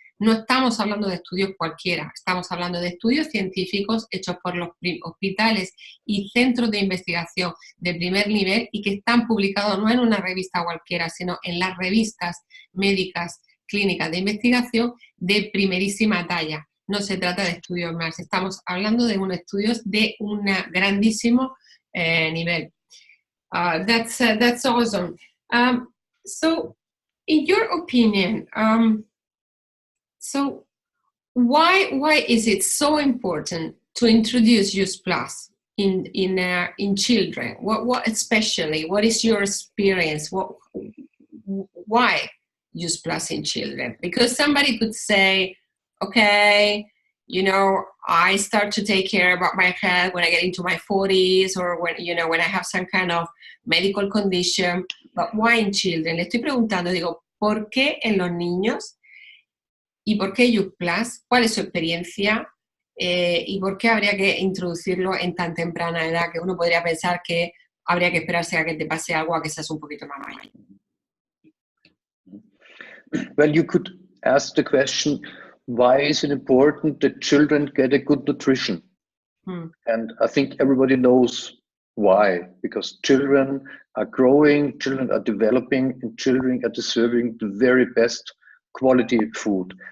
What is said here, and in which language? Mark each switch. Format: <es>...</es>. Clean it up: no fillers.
<es>No estamos hablando de estudios cualquiera, estamos hablando de estudios científicos hechos por los hospitales y centros de investigación de primer nivel y que están publicados no en una revista cualquiera, sino en las revistas médicas clínicas de investigación de primerísima talla. No se trata de estudios más, estamos hablando de unos estudios de un grandísimo nivel.</es> <en>That's awesome. So, in your opinion, so why is it so important to introduce Just Plus in children? What especially? What is your experience? Why Just Plus in children? Because somebody could say, okay, you know, I start to take care about my health when I get into my 40s or when I have some kind of medical condition, but why in children?</en> <es>Le estoy preguntando, digo, ¿por qué en los niños? ¿Y por qué Youth Plus? ¿Cuál es su experiencia? ¿Y por qué habría que introducirlo en tan temprana edad que uno podría pensar que habría que esperarse a que te pase algo a que seas un poquito más mayor?</es> <en>Well, you could ask the question, why is it important that children get a good nutrition? And I think everybody knows why, because children are growing, children are developing, and children are deserving the very best quality food.</en>